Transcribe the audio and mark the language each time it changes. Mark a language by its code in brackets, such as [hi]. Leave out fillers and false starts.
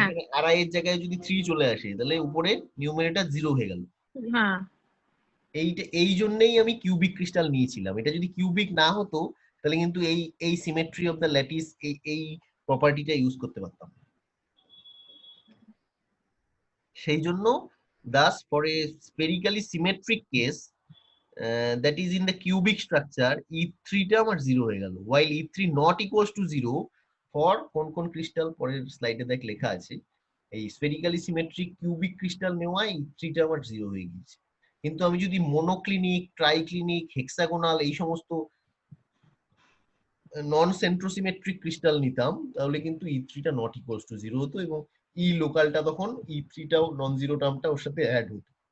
[bn] এখানে আর আই এর জায়গায় যদি 3 চলে আসে তাহলে উপরে নিউমারেটর 0 হয়ে গেল। হ্যাঁ। এইটা এই জন্যই আমি কিউবিক ক্রিস্টাল নিয়েছিলাম। এটা যদি কিউবিক না হতো তাহলে কিন্তু এই এই [en] symmetry of the lattice [bn] এই প্রপার্টিটা ইউজ করতে পারতাম। সেই জন্য [en] thus for a spherically symmetric case that is in the cubic structure E3 [bn] টা আমার 0 হয়ে গেল, [en] while E3 not equals to 0 for [bn] কোন কোন ক্রিস্টাল পরের স্লাইডে দেখ লেখা আছে। এই স্ফেরিক্যালি সিমেট্রিক কিউবিক ক্রিস্টাল নেওয়ায় E3 টা আমার 0 হয়ে গিয়েছে। কিন্তু আমি যদি মনোক্লিনিক, ট্রাইক্লিনিক, হেক্সাগোনাল এই সমস্ত নন সেন্ট্রোসিমেট্রিক ক্রিস্টাল নিতাম তাহলে কিন্তু E3 টা [en] not equals to 0 [bn] হতো এবং ই লোকালটা তখন E3 টাও নন জিরো টার্মটা ওর সাথে অ্যাড হতো।